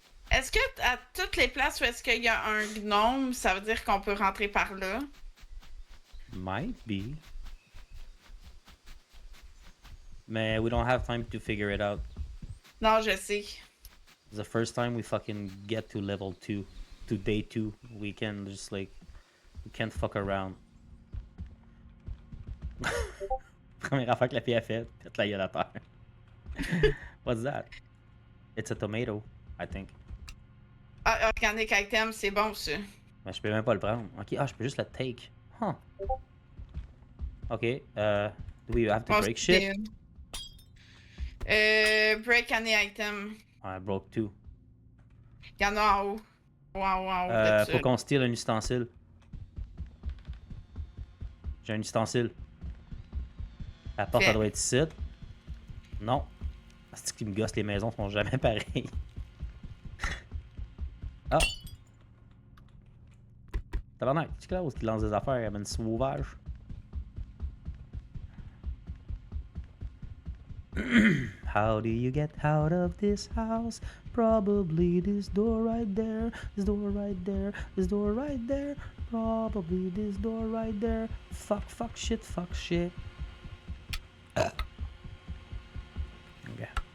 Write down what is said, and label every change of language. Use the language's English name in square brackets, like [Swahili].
[French] Est-ce que à toutes les places où est-ce qu'il y a un gnome, ça veut dire qu'on peut rentrer par là? [English] Might be. Mais we don't have time to figure it out. [French] Non, je sais. [English] The first time we fucking get to level 2, to day 2, we can just like, we can't fuck around. [French] Première affaire que la fille a fait, faites la gueule à terre. [English] What's that? It's a tomato, I think. [French] Ah, [English] organic item, [French] c'est bon ça. Mais je peux même pas le prendre. Ok, je peux juste le take. [English] Huh. Ok, do we have to break shit? Break any item. Ouais, broke 2. [French] Il y en a en haut. En haut de ça. Faut qu'on steal un ustensile. J'ai un ustensile. La porte, Fait. elle doit être ici. Non. C'est qui me gosse, les maisons sont jamais pareilles. Ah! Tabarnak, c'est Klaus qui lance des affaires avec une sauvage. [English] How do you get out of this house? Probably this door right there. This door right there. This door right there. Probably this door right there. Fuck, fuck, shit, fuck, shit. Okay.